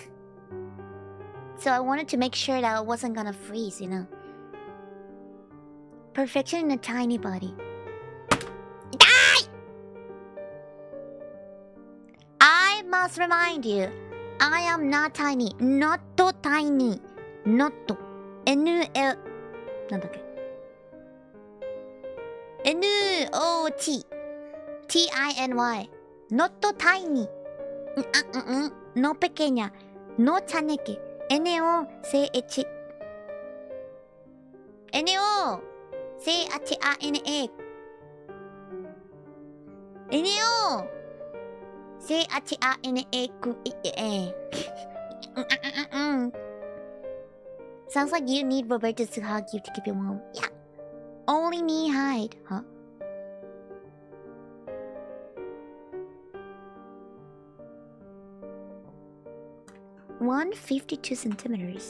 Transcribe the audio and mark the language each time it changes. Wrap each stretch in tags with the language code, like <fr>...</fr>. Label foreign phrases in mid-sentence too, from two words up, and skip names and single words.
<en>So I wanted to make sure that I wasn't gonna freeze, you know. Perfection in a tiny body. Die! I must remind you, I am not tiny. Not tiny. Not. N-L...</en> <ja>なんだっけ</ja> <en>N-O-T T-I-N-Y Not tiny.</en> <es>No pequeña. No chaneque.</es> <en>N-O-C-H N-O-C-H-A-N-A N-O C-H-A-N-A-Q-E-A Sounds like you need Roberto to hug you to keep you warm. Yeah. Only knee height, huh? $152 centimeters.</en>